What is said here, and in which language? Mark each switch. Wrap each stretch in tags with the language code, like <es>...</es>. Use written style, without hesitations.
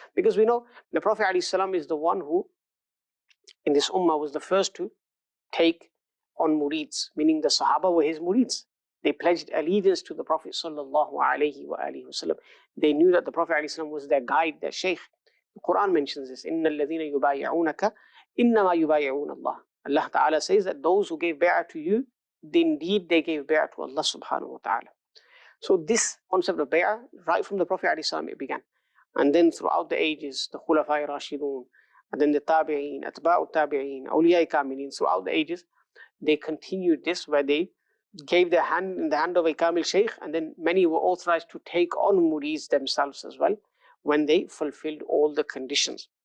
<en>Because we know the Prophet ﷺ is the one who, in this ummah, was the first to take on murids, meaning the Sahaba were his murids. They pledged allegiance to the Prophet ﷺ. They knew that the Prophet ﷺ was their guide, their Shaykh.</en> <ar>The Quran mentions this, إِنَّ الَّذِينَ يُبَايِعُونَكَ إِنَّمَا يُبَايِعُونَ اللَّهِ.</ar> <en>Allah Ta'ala says that those who gave bay'ah to you, indeed they gave bay'ah to Allah subhanahu wa ta'ala. So this concept of bay'ah, right from the Prophet ﷺ, it began. And then throughout the ages, the Khulafai Rashidun, and then the Tabi'een, Atba'u Tabi'een, Awliya Kamilin, throughout the ages, they continued this, where they gave their hand in the hand of a Kamil Shaykh, and then many were authorized to take on murids themselves as well, when they fulfilled all the conditions.</en>